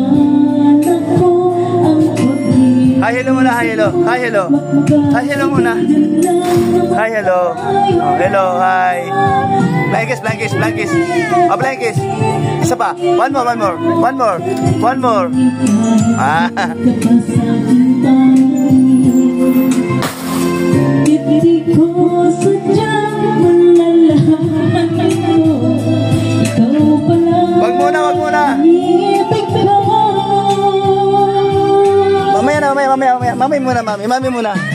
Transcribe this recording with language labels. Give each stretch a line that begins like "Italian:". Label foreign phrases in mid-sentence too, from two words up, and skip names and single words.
English: Hi, hello muna. Hi, hello. Hi, hello. Hi, hello muna. Hi, hello. Oh, hello, hi. Blankis, blankis, blankis. Oh, blankis.
Filipino: Isa pa.
English: One more, one more. One more. One more.
Filipino: Wag muna, wag muna. Mamaya na, mamaya. Mami muna, mami. Mami muna.